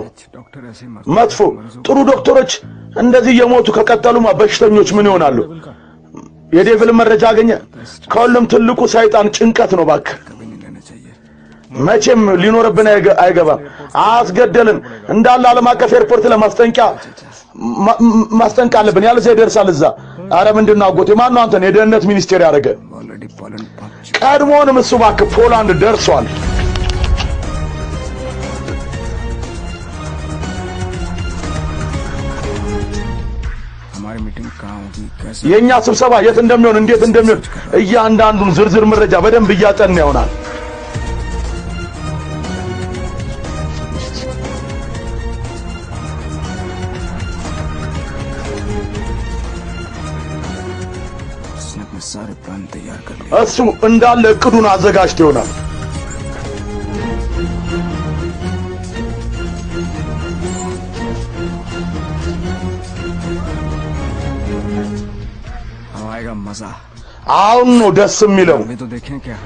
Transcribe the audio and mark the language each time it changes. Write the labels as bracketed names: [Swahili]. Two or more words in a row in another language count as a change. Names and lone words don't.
[Hindi] डॉक्टर ऐसे मर [Amharic] መጥፎ ጥሩ ዶክተሮች እንደዚህ የሞቱ ከቀጠሉማ በሽተኞች ምን ይሆናሉ የዴቪል መረጃ አገኘ ከሁሉም ትልቁ ሰይጣን ጭንቀት ነው ባክ [Hindi] कभी नहीं लेना चाहिए [Amharic] መቼም ሊኖርብን አይገባም አስገደልን እንዳለ ዓለም አቀፍ ኤርፖርት ማስጠንቀቅ አለብን ያለ ዘይ ደርሳል እዛ አረ ምንድነው አጎቴ ማን ነው አንተን የደህንነት ሚኒስቴር ያደረገ [Hindi] ऑलरेडी पोलैंड पहुंच [Amharic] ቀድሞውንም እሱ ባክ ፖላንድ ደርሷል [Hindi] हमारी मीटिंग कहाँ होगी कैसे [Amharic] የኛ ስብሰባ የት እንደሚሆን እንዴት እንደሚሆን እያንዳንዱን ዝርዝር መረጃ በደንብ እያጠና ይሆናል [Hindi] उसने अपने सारे प्लान तैयार कर लिए [Amharic] እሱ እንዳለ እቅዱን አዘጋጅቶ ይሆናል [Hindi] अब आएगा मजा [Amharic] አሁን ነው ደስ የሚለው [Hindi] अभी तो देखें कि हम